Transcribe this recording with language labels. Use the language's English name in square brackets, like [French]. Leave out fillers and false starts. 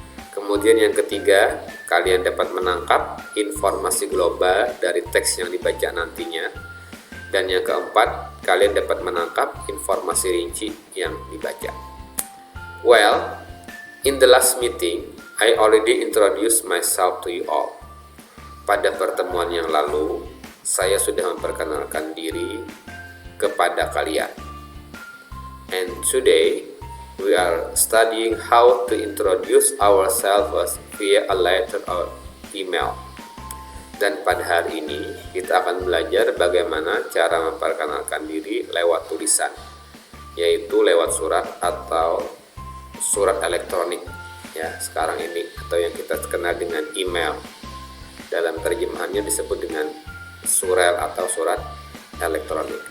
[Indonesian] Kemudian yang ketiga, kalian dapat menangkap informasi global dari teks yang dibaca nantinya. Dan yang keempat, kalian dapat menangkap informasi rinci yang dibaca. [English] Well, in the last meeting, I already introduced myself to you all. [Indonesian] Pada pertemuan yang lalu, saya sudah memperkenalkan diri kepada kalian. [English] And today, we are studying how to introduce ourselves via a letter or email. [Indonesian] Dan pada hari ini kita akan belajar bagaimana cara memperkenalkan diri lewat tulisan, yaitu lewat surat atau surat elektronik ya sekarang ini, atau yang kita kenal dengan email. Dalam terjemahannya disebut dengan surel atau surat elektronik.